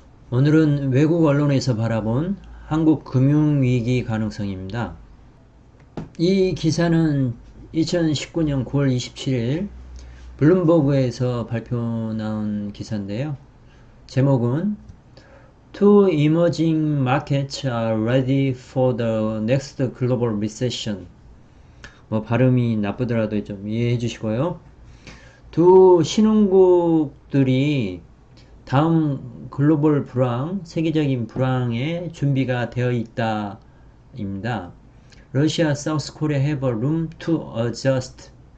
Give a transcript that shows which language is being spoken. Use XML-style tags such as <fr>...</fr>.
<ko>오늘은 외국 언론에서 바라본 한국 금융위기 가능성입니다. 이 기사는 2019년 9월 27일 블룸버그에서 발표 나온 기사인데요. 제목은</ko> <en>Two emerging markets are ready for the next global recession.</en> <ko>발음이 나쁘더라도 좀 이해해 주시고요. 두 신흥국들이 다음 글로벌 불황, 세계적인 불황에 준비가 되어 있다 입니다.</ko> <en>Russia, South Korea have a room to adjust.</en>